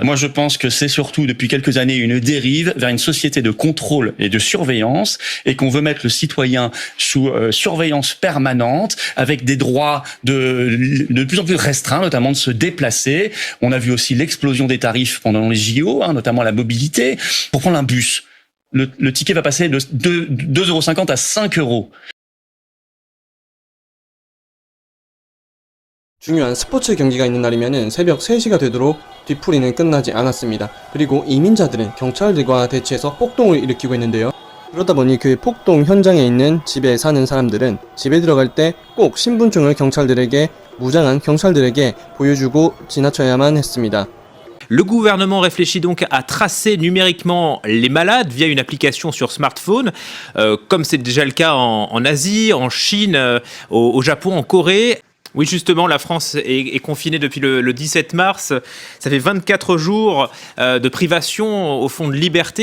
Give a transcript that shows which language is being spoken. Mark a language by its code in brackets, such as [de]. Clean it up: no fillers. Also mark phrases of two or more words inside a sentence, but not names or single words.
[fr] Moi je pense que c'est surtout depuis quelques années une dérive vers une société de contrôle et de surveillance et qu'on veut mettre le citoyen sous surveillance permanente avec des droits de plus en plus restreints, notamment de se déplacer. On a vu aussi l'explosion des tarifs pendant les JO, notamment la mobilité. Pour prendre un bus, le ticket va passer de 2,50 € à 5 €. [ko] 중요한 스포츠 경기가 있는 날이면은 새벽 3시가 되도록 뒤풀이는 끝나지 않았습니다. 그리고 이민자들은 경찰들과 대치해서 폭동을 일으키고 있는데요. 그러다 보니 그 폭동 현장에 있는 집에 사는 사람들은 집에 들어갈 때 꼭 신분증을 무장한 경찰들에게 보여주고 지나쳐야만 했습니다. [fr] Le gouvernement réfléchit donc à tracer numériquement les malades via une application sur smartphone, comme c'est déjà le cas en Asie, en Chine, au Japon, en Corée. Oui, justement, la France est confinée depuis le 17 mars. Ça fait 24 jours de privation, au fond, de liberté.